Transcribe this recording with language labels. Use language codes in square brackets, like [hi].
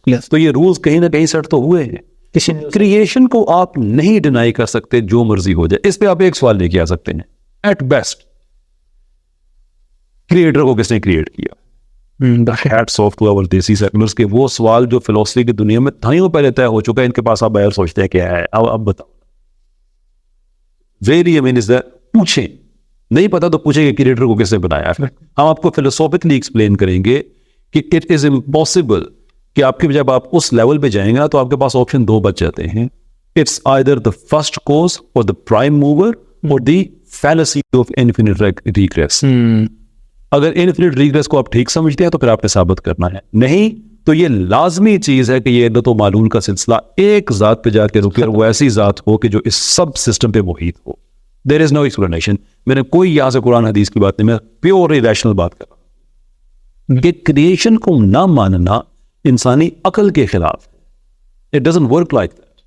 [ur] تو یہ رولز کہیں نہ کہیں سیٹ تو ہوئے ہیں. کریشن کو آپ نہیں ڈینائی کر سکتے جو مرضی ہو جائے. اس پہ آپ ایک سوال لے کے آ سکتے ہیں [en] at best, [ur] کریٹر کو کس نے کریٹ کیا؟ [en] hats off to our desi seculars [ur] کے وہ سوال جو فلسفی کی دنیا میں دہائیوں پہلے طے ہو چکا ہے، ان کے پاس آپ بغیر سوچتے ہیں کیا ہے. اب بتاؤ، ویری پوچھیں، نہیں پتا تو پوچھیں کہ کریٹر کو کس نے بنایا. ہم آپ کو فلسافیکلی ایکسپلین کریں گے کہ [en] it is impossible [ur] کہ آپ کے جب آپ اس لیول پہ جائیں گے تو آپ کے پاس آپشن 2 بچ جاتے ہیں. [en] It's either the first cause or the prime mover or the fallacy of infinite regress. [ur] اگر انفینٹ ریگریس کو آپ ٹھیک سمجھتے ہیں تو پھر آپ نے ثابت کرنا ہے, نہیں تو یہ لازمی چیز ہے کہ یہ علت و معلول کا سلسلہ ایک ذات پہ جا کے رکے اور وہ ایسی ذات ہو کہ جو اس سب سسٹم پہ محیط ہو. [en] There is no explanation. [ur] میں نے کوئی یہاں سے قرآن حدیث کی بات نہیں, میں پیور ریشنل بات کر رہا ہوں کہ کریشن کو نہ ماننا انسانی عقل کے خلاف ہے. [en] It doesn't work like that.